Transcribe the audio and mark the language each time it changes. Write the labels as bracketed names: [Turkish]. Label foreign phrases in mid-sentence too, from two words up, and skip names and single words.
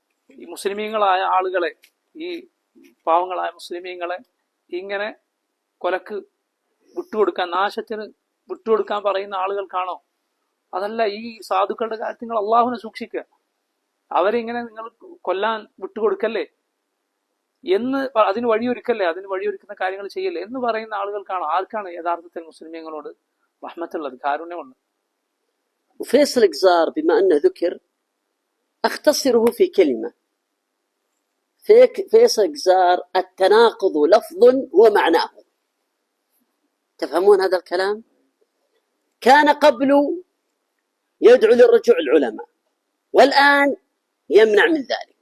[Malayalam] ഈ മുസ്ലിമീങ്ങളായ ആളുകളെ ഈ പാവങ്ങളായ മുസ്ലിമീങ്ങളെ ഇങ്ങനെ കൊലക്ക് വിട്ടുകൊടുക്കാൻ, നാശത്തിന് വിട്ടുകൊടുക്കാൻ പറയുന്ന ആളുകൾക്കാണോ? അതല്ല, ഈ സാധുക്കളുടെ കാര്യത്തിൽ നിങ്ങൾ അള്ളാഹുവിനെ സൂക്ഷിക്കുക, അവരിങ്ങനെ നിങ്ങൾ കൊല്ലാൻ വിട്ടുകൊടുക്കല്ലേ എന്ന്, അതിന് വഴിയൊരുക്കല്ലേ, അതിന് വഴിയൊരുക്കുന്ന കാര്യങ്ങൾ ചെയ്യല്ലേ എന്ന് പറയുന്ന ആളുകൾക്കാണോ? ആർക്കാണ് യഥാർത്ഥത്തിൽ മുസ്ലിമീങ്ങളോട് റഹ്മത്തുള്ളത്, കാരുണ്യമുണ്ട്? [Arabic] وفيصل إجزار بما أنه ذكر أختصره في كلمة. فيصل إجزار التناقض لفظ ومعناه. تفهمون هذا الكلام؟ كان قبل يدعو للرجوع العلماء، والآن يمنع من ذلك.